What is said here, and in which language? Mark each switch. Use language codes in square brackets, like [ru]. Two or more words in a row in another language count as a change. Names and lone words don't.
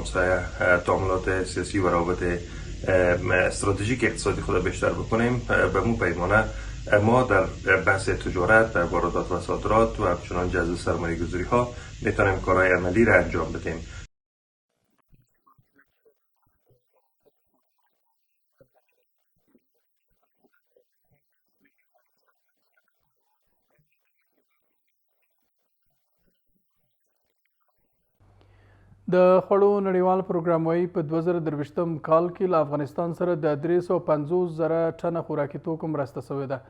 [fa] همسایه تعاملات سیاسی و روابط استراتژیک اقتصادی خود بیشتر بکنیم، به مو پیمانه ما در بحث تجارت، در واردات و صادرات و همچنان جذب سرمایه گذاری ها میتونیم کارهای عملی را انجام بدیم. [ps] د خوړو نړیوال پروګرام وایي په 2023م کال کې له افغانستان سره د 350,000 ټنه خوراکي توکو مرسته شوې ده.